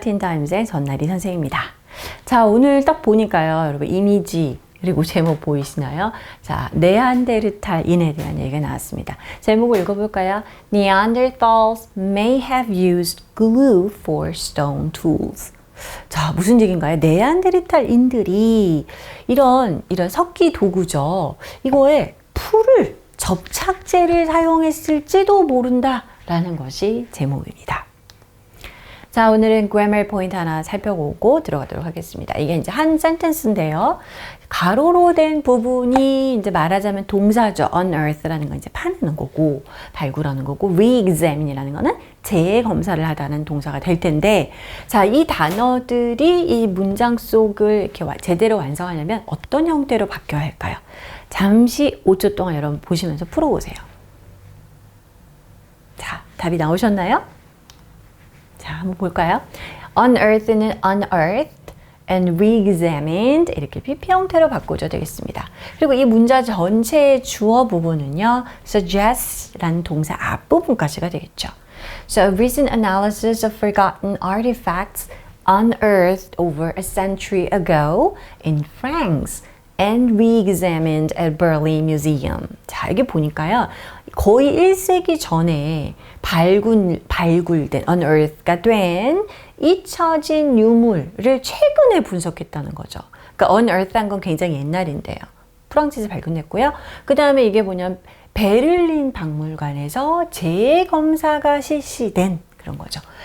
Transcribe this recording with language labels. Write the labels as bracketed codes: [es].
[ko] 틴타임즈의 전나리 선생님입니다. 자, 오늘 딱 보니까요. 여러분 이미지 그리고 제목 보이시나요? 자, 네안데르탈인에 대한 얘기가 나왔습니다. 제목을 읽어볼까요? [en] Neanderthals may have used glue for stone tools. [ko] 자, 무슨 얘기인가요? 네안데르탈인들이 이런 석기 도구죠. 이거에 풀을 접착제를 사용했을지도 모른다라는 것이 제목입니다. 자, 오늘은 grammar 포인트 하나 살펴보고 들어가도록 하겠습니다. 이게 이제 한 센텐스인데요. 가로로 된 부분이 이제 말하자면 동사죠. unearth라는 건 이제 파내는 거고, 발굴하는 거고, re-examine이라는 거는 재검사를 하다는 동사가 될 텐데, 자, 이 단어들이 이 문장 속을 이렇게 제대로 완성하려면 어떤 형태로 바뀌어야 할까요? 잠시 5초 동안 여러분 보시면서 풀어보세요. 자, 답이 나오셨나요? 자, 한번 볼까요? unearth는 [en] unearthed and re-examined [ko] 이렇게 PP 형태로 바꿔줘야 되겠습니다. 그리고 이 문자 전체의 주어 부분은요, suggest라는 동사 앞부분까지가 되겠죠. [en] So, recent analysis of forgotten artifacts unearthed over a century ago in France and re-examined at Berlin Museum. [ko] 자, 여기 보니까요. 거의 1세기 전에 발굴된, unearth가 된 잊혀진 유물을 최근에 분석했다는 거죠. 그러니까 unearth한 건 굉장히 옛날인데요. 프랑스에서 발견했고요. 그 다음에 이게 뭐냐면 베를린 박물관에서 재검사가 실시된 그런 거죠.